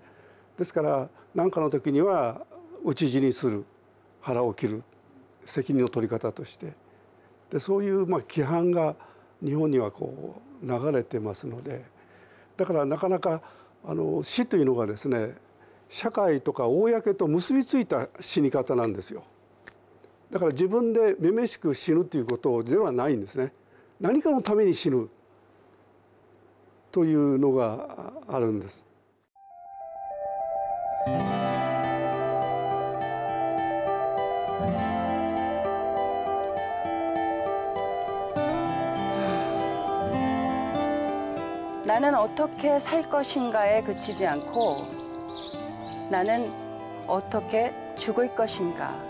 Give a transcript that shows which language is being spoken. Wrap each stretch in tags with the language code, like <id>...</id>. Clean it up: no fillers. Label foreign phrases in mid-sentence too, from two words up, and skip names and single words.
<ja>ですから何かの時には討ち死にする、腹を切る、責任の取り方として、でそういう規範が日本にはこう流れてますので、だからなかなか死というのがですね、社会とか公と結びついた死に方なんですよ。だから自分でめめしく死ぬということではないんですね。何かのために死ぬというのがあるんです。</ja> <ko>나는 어떻게 살 것인가에 그치지 않고 나는 어떻게 죽을 것인가.</ko>